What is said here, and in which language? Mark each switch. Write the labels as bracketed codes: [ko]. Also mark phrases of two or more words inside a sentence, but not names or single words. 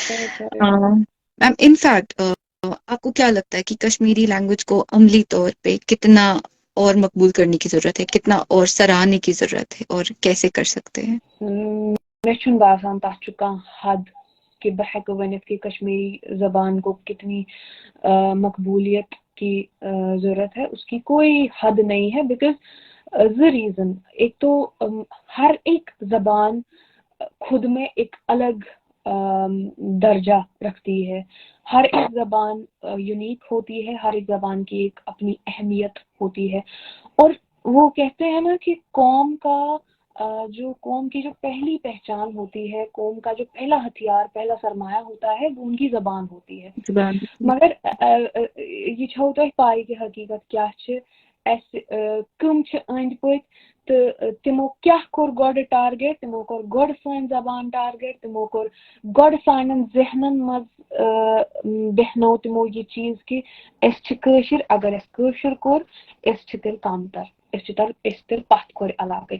[ur] میم [en] in fact [ur] آپ کو کیا لگتا ہے کہ [en] Kashmiri language [ur] کو عملی طور پہ کتنا اور مقبول کرنے کی ضرورت ہے, کتنا اور سراہنے کی ضرورت ہے, اور کیسے کر سکتے ہیں؟ [ks] مےٚ چھُنہٕ باسان تَتھ چھُ کانٛہہ حد کہ بہٕ ہٮ۪کہٕ ؤنِتھ کہ [ur] کشمیری زبان کو کتنی مقبولیت کی ضرورت ہے, اس کی کوئی حد نہیں ہے. [en] بیکاز the reason, [ur] ایک تو ہر ایک زبان خود میں ایک الگ درجہ رکھتی ہے, ہر ایک زبان یونیک ہوتی ہے, ہر ایک زبان کی ایک اپنی اہمیت ہوتی ہے. اور وہ کہتے ہیں نا کہ قوم کی جو پہلی پہچان ہوتی ہے, قوم کا جو پہلا ہتھیار, پہلا سرمایہ ہوتا ہے, وہ ان کی زبان ہوتی ہے. [ks] مگر یہ چھو تۄہہِ پاے کہ حقیقت کیا چھِ, اَسہِ کٕم چھِ أنٛدۍ پٔکۍ تہٕ تِمو کیٛاہ کوٚر گۄڈٕ ٹارگیٹ, تِمو کوٚر گۄڈٕ سٲنۍ زبان ٹارگیٹ, تِمو کوٚر گۄڈٕ سانٮ۪ن ذہنن منٛز بیٚہنو تِمو یہِ چیٖز کہِ أسۍ چھِ کٲشِر, اگر اَسہِ کٲشُر کوٚر أسۍ چھِ تیٚلہِ کمتر, أسۍ تیٚلہِ پتھ کھورِ علاقٕکۍ.